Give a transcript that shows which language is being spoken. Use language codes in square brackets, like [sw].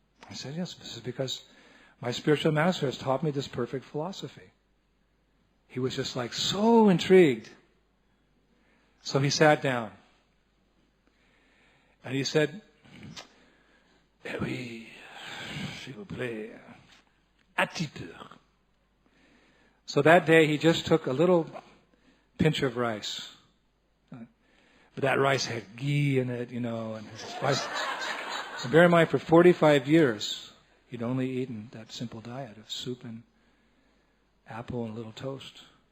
[en] I said, yes, this is because my spiritual master has taught me this perfect philosophy. He was just like so intrigued. So he sat down. And he said, [fr] oui, s'il vous plaît, un petit peu. [en] So that day he just took a little pinch of rice. But that rice had ghee in it, and his rice. And bear in mind, for 45 years, he'd only eaten that simple diet of soup and apple and a little toast.